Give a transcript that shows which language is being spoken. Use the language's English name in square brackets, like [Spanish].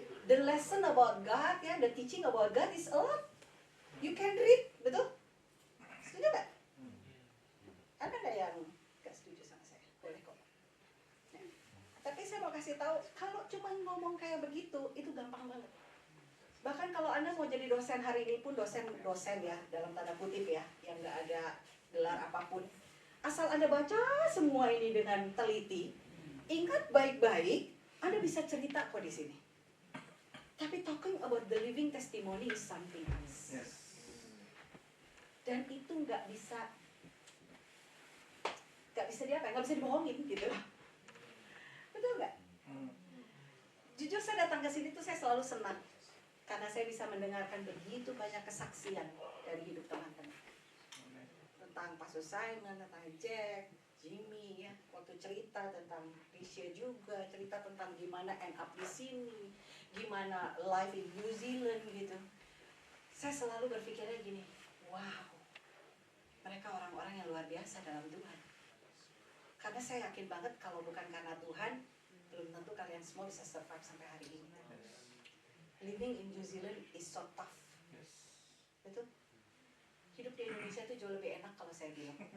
[English] The lesson about God, ya, the teaching about God is a lot. You can read, [Indonesian] betul? Setuju nggak? Ada nggak yang nggak setuju sama saya? Boleh kok. Ya. Tapi saya mau kasih tahu, kalau cuma ngomong kayak begitu, itu gampang banget. Bahkan kalau Anda mau jadi dosen hari ini pun dosen ya, dalam tanda kutip ya, yang nggak ada gelar apapun. Asal Anda baca semua ini dengan teliti, ingat baik-baik, Anda bisa cerita kok di sini. [English] Tapi talking about the living testimony is something else. Yes. [Indonesian] Dan itu nggak bisa nggak bisa dibohongin gitu loh. Betul nggak? Jujur saya datang ke sini tuh saya selalu senang. Karena saya bisa mendengarkan begitu banyak kesaksian dari hidup teman-teman. Tentang Pastor Simon, tentang Jack, Jimmy, ya, waktu cerita tentang Risha juga, cerita tentang gimana [English] end up [Indonesian] di sini, gimana [English] life in New Zealand [Indonesian] gitu. Saya selalu berpikirnya gini, wow, mereka orang-orang yang luar biasa dalam Tuhan. Karena saya yakin banget kalau bukan karena Tuhan, belum tentu kalian semua bisa survive sampai hari ini. [English] Living in New Zealand is so tough. [Indonesian] Betul? Hidup di Indonesia itu jauh lebih enak kalau saya bilang.